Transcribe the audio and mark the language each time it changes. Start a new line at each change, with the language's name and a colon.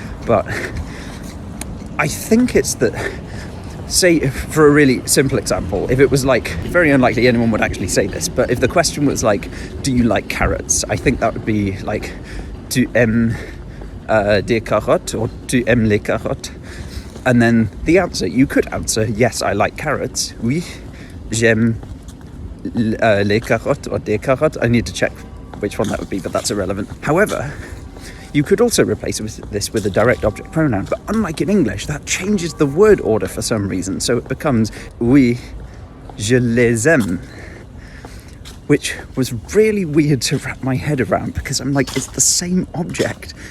English: But I think it's that, say, for a really simple example, if it was like, very unlikely anyone would actually say this, but if the question was like, do you like carrots? I think that would be like,
French: tu aimes des carottes, or tu aimes les carottes?
English: And then the answer, you could answer, yes, I like carrots.
French: Oui, j'aime les carottes, or des carottes.
English: I need to check which one that would be, but that's irrelevant. However, you could also replace this with a direct object pronoun, but unlike in English, that changes the word order for some reason. So it becomes,
French: oui, je les aime.
English: Which was really weird to wrap my head around, because I'm like, it's the same object.